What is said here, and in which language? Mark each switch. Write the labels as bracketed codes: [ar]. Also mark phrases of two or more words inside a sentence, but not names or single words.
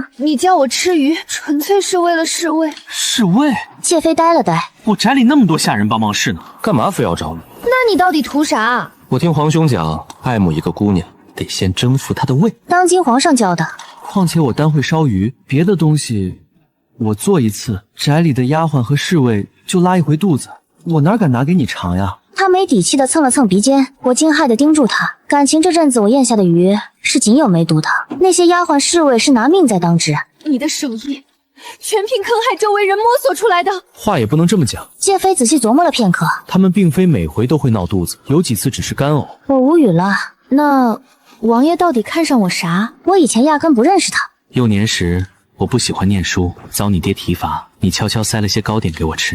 [zh] 你叫我吃魚，純粹是為了侍衛。侍衛？謝妃呆了呆。我宅裡那麼多下人幫忙侍呢，幹嘛非要找你？那你到底圖啥？我聽皇兄講，愛慕一個姑娘，得先征服她的胃。當今皇上教的。況且我單會燒魚，別的東西我做一次，宅裡的丫鬟和侍衛就拉一回肚子，我哪敢拿給你嘗呀？他沒底氣地蹭了蹭鼻尖，我驚駭地盯住他。感情這陣子我咽下的魚是僅有沒毒的，那些丫鬟侍衛是拿命在當值。你的手藝全憑坑害周圍人摸索出來的。話也不能這麼講。謝妃仔細琢磨了片刻，他們並非每回都會鬧肚子，有幾次只是乾嘔。我無語了。那王爺到底看上我啥？我以前壓根不認識他。幼年時我不喜歡念書，遭你爹體罰，你悄悄塞了些糕點給我吃。